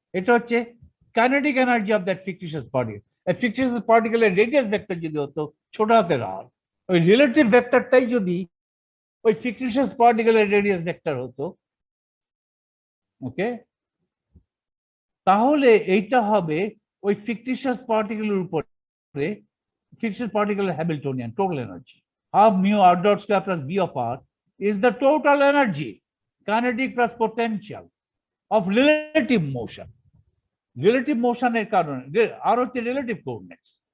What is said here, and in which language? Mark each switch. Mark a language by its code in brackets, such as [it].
[bn] এটা হচ্ছে kinetic energy of that fictitious particle. Fictitious পার্টিকেলের radius vector যদি হতো ছোট হাতের আর, ওই রিলেটিভ ভেক্টরটাই যদি ওই ফিকটিশিয়াস পার্টিকেলের রেডিয়াস ভেক্টর হতো, ওকে, তাহলে এইটা হবে ওই ফিকটিশিয়াস পার্টিকেলের উপরে fictitious পার্টিকেলের Hamiltonian total energy. [en] Half mu r dot square plus v of r is the total energy, kinetic plus potential of relative motion. [bn] Relative motion এর কারণে আর হচ্ছে relative coordinates.